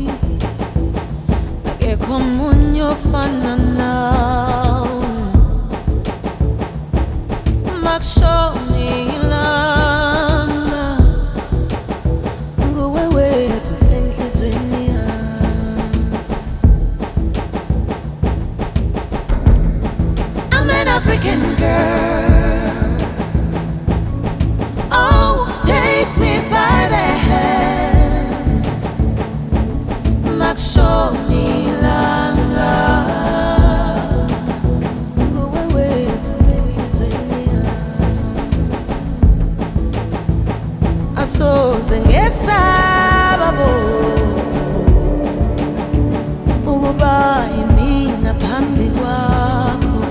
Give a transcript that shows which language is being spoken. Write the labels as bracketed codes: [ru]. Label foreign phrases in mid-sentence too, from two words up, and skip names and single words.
[zu] akekho omunye ofana nawe makushona ilanga nguwe wethu senhlizweni [en] African girl, oh, take me by the hand, [zu] makushona ilanga, nguwe wethu senhlizweni yami, asoze ngesaba bo, ukuba yimina phambi kwakho.